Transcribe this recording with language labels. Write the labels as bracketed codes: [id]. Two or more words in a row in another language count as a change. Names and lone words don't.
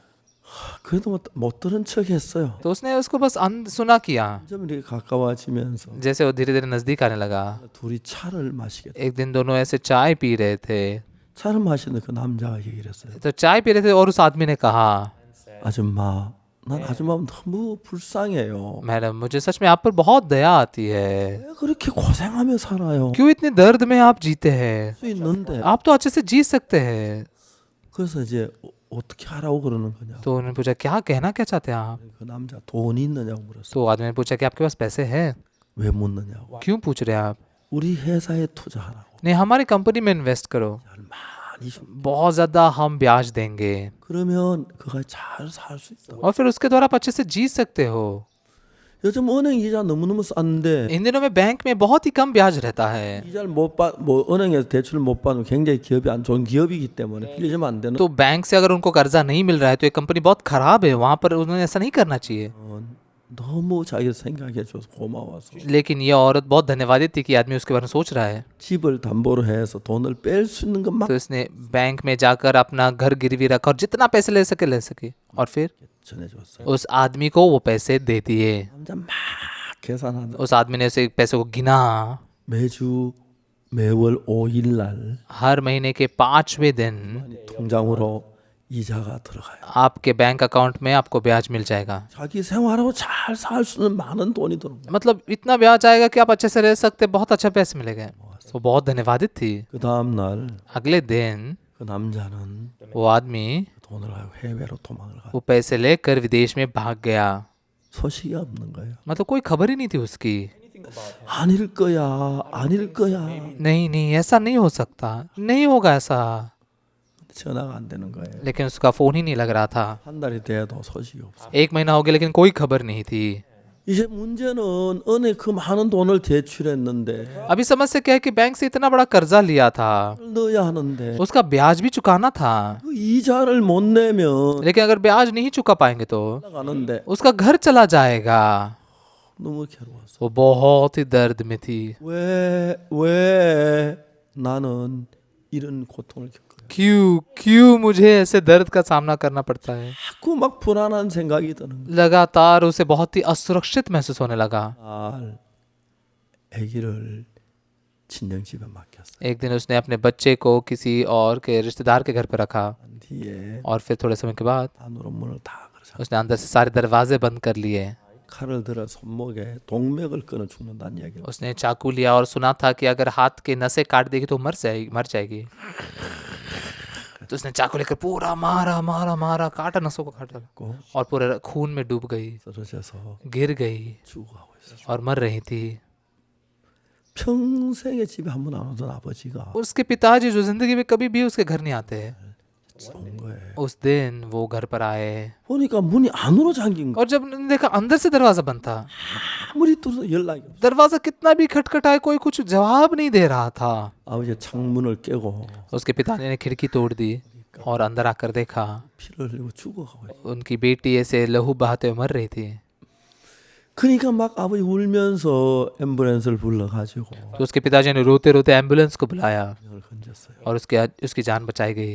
[ko] 그래도 못 들은 척했어요. [hi] तो उसने उसको बस सुना किया। [ko] 점점 이렇게 가까워지면서 [hi] जैसे वो धीरे धीरे नजदीक आने लगा, [ko] 둘이 차를 마시게 돼. [hi] एक दिन दोनों ऐसे चाय पी रहे थे। [ko] 차를 마시는데 그 남자가 얘기를 했어요. [hi] तो चाय पी रहे थे और उस आदमी ने कहा, [ko] 아줌마, 난 아줌마 너무 불쌍해요. [hi] मैडम मुझे सच में आप पर बहुत दया आती है। [ko] 왜 그렇게 고생하며 살아요? [hi] क्यों इतने दर्द में आप जीते हैं? [ko] 수 있는데. [hi] आप तो अच्छे से जी सकते हैं। [ko] 그래서 이제 어떻게 하라고 그러는 거냐? [hi] तो उन्होंने पूछा, क्या कहना क्या चाहते हैं आप? [ko] 그 남자 돈이 있느냐고 물었어요. [hi] तो आदमी ने पूछा कि आपके पास पैसे हैं? [ko] 왜 묻느냐고. [hi] क्यों पूछ रहे हैं आप? [ko] 우리 회사에 투자하라고. [hi] नहीं, हमारी कंपनी में इन्वेस्ट करो, [ko] 많이 좀. [hi] बहुत ज्यादा हम ब्याज देंगे [ko] 그러면 그가 잘 살 수 있다. [hi] और फिर उसके द्वारा आप अच्छे से जी सकते हो। [ko] 요즘 은행 이자 너무너무 싼데 [hi] इन दिनों में बैंक में बहुत ही कम ब्याज रहता है, [ko] 이자를 뭐 은행에서 대출을 못 받으면 굉장히 기업이 안 좋은 기업이기 때문에 빌리면 안 되는. [hi] तो बैंक से अगर उनको कर्जा नहीं मिल रहा है तो ये कंपनी बहुत खराब है, वहां पर उन्हें ऐसा नहीं करना चाहिए। [ko] 너무 자기를 생각해 줘서 고마워서 [hi] लेकिन ये औरत बहुत धन्यवादित थी कि आदमी उसके बारे में सोच रहा है। [ko] 집을 담보로 해서 돈을 뺄 수 있는 것만 [hi] तो इसने बैंक में जाकर अपना घर गिरवी रखा और जितना पैसे ले सके और फिर [ko] 전해줬어요. [hi] उस आदमी को वो पैसे दे दिए। [ko] 남자 막 계산하는 [hi] उस आदमी ने उसे पैसे को गिना। [ko] 매주 매월 5일 날 [hi] हर महीने के 5वें दिन [ko] 통장으로 이자가 들어가요. [hi] आपके [en] bank account [hi] में आपको ब्याज मिल जाएगा। [ko] 자기 생활하고 잘 살 수 있는 많은 돈이 들어옵니다. [hi] मतलब इतना ब्याज आएगा कि आप अच्छे से रह सकते, बहुत अच्छा पैसे मिलेगा। वो बहुत धन्यवादित थी। [ko] 그 다음 날 그 [hi] अगले दिन [ko] 남자는 [hi] वो आदमी [ko] 돈을 가지고 해외로 도망을 가. [hi] वो पैसे लेकर विदेश में भाग गया। [ko] 소식이 없는 거예요. [hi] मतलब कोई खबर ही नहीं थी उसकी। [ko] 아닐 거야, 아닐 거야. [hi] नहीं नहीं, ऐसा नहीं हो सकता, नहीं होगा ऐसा। [ko] 전화가 안 되는 거예요. [hi] लेकिन उसका फोन ही नहीं लग रहा था। [ko] 한 달이 돼도 소식이 없어. [hi] एक महीना हो गया लेकिन कोई खबर नहीं थी। [ko] 이제 문제는 은행 그 많은 돈을 대출했는데 [hi] अभी समस्या क्या है कि बैंक से इतना बड़ा कर्जा लिया था, [ko] 넣어야 하는데 [hi] उसका ब्याज भी चुकाना था। [ko] 그 이자를 못 내면 [hi] लेकिन अगर ब्याज नहीं चुका पाएंगे तो [ko] 나가는데 [hi] उसका घर चला जाएगा। [ko] 너무 괴로웠어. [hi] वो बहुत ही दर्द में थी। [ko] 왜 나는 이런 고통을 겪어요? [hi] क्यों मुझे ऐसे दर्द का सामना करना पड़ता है? [ko] 자꾸 막 불안한 생각이 드는 거야. [hi] लगातार उसे बहुत ही असुरक्षित महसूस होने लगा। [ko] 날 아기를 친정집에 맡겼어요. [hi] एक दिन उसने अपने बच्चे को किसी और के रिश्तेदार के घर पर रखा [ko] 뒤에 [hi] और फिर थोड़े समय के बाद [ko] 안으로 문을 다 걸어서 [hi] उसने अंदर से सारे दरवाजे बंद कर लिए। [ko] 칼을 들어 손목에 동맥을 끊어 죽는다는 이야기를. [hi] उसने चाकू लिया और सुना था कि अगर हाथ के नसें काट देगी तो मर जाएगी। तो उसने चाकू लेकर पूरा मारा, काटा, नसों को काटा [ko] 고 [hi] और पूरे खून में डूब गई, [ko] 쓰러져서 [hi] गिर गई [ko] 죽어가고 있었어. [hi] और मर रही थी। [ko] 평생에 집에 한 번 안 오던 아버지가 [hi] उसके पिताजी जो जिंदगी में कभी भी उसके घर नहीं आते हैं, [ko] 온 거예요. [hi] उस दिन वो घर पर आए [ko] 보니까 문이 안으로 잠긴 거. [hi] और जब उन्होंने देखा अंदर से दरवाजा बंद था। [ko] 아무리 뚫어도 연락이 없어. [hi] दरवाजा कितना भी खटखटाए कोई कुछ जवाब नहीं दे रहा था। [ko] 아버지 창문을 깨고 [hi] उसके पिताजी ने खिड़की तोड़ दी और अंदर आकर देखा [ko] 피를 흘리고 죽어가고 있어. [hi] उनकी बेटी ऐसे लहू बहाते हुए मर रही थी। [ko] 그러니까 막 아버지 울면서 앰뷸런스를 불러가지고 [hi] तो उसके पिताजी ने रोते रोते एम्बुलेंस को बुलाया [ko] 동맥을 건졌어요. [hi] और उसकी जान बचाई गई।